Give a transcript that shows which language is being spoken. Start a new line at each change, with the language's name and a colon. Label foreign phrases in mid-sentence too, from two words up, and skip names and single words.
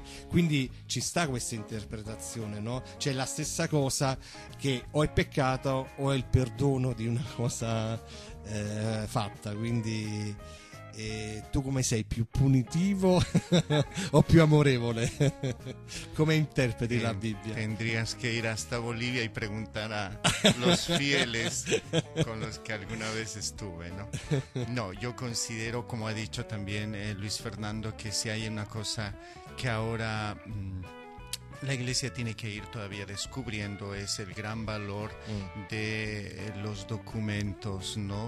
Italian: Quindi ci sta questa interpretazione, no? Cioè la stessa cosa, che o è peccato o è il perdono di una cosa fatta. Quindi tu come sei, più punitivo o più amorevole?
Spanish: ¿Cómo interpreti la Biblia? Tendrías que ir hasta Bolivia y preguntar a los fieles con los que alguna vez estuve, ¿no? No, yo considero, como ha dicho también Luis Fernando, que si hay una cosa que ahora la iglesia tiene que ir todavía descubriendo, es el gran valor de los documentos, ¿no?